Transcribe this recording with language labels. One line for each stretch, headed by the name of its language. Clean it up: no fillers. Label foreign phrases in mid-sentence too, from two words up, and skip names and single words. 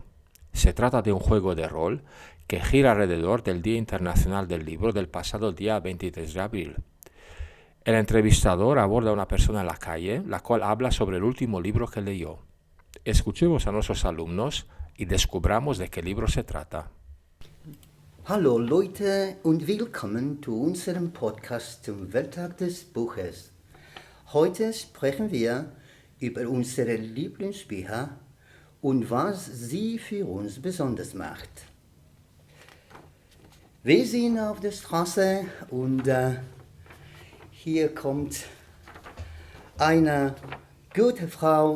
Spanish: Se trata de un juego de rol que gira alrededor del Día Internacional del Libro del pasado día 23 de abril. El entrevistador aborda a una persona en la calle, la cual habla sobre el último libro que leyó. Escuchemos a nuestros alumnos y descubramos de qué libro se trata.
German: Hallo Leute und willkommen zu unserem Podcast zum Welttag des Buches. Heute sprechen wir über unsere Lieblingsbücher und was sie für uns besonders macht. Wir sind auf der Straße und hier kommt eine gute Frau.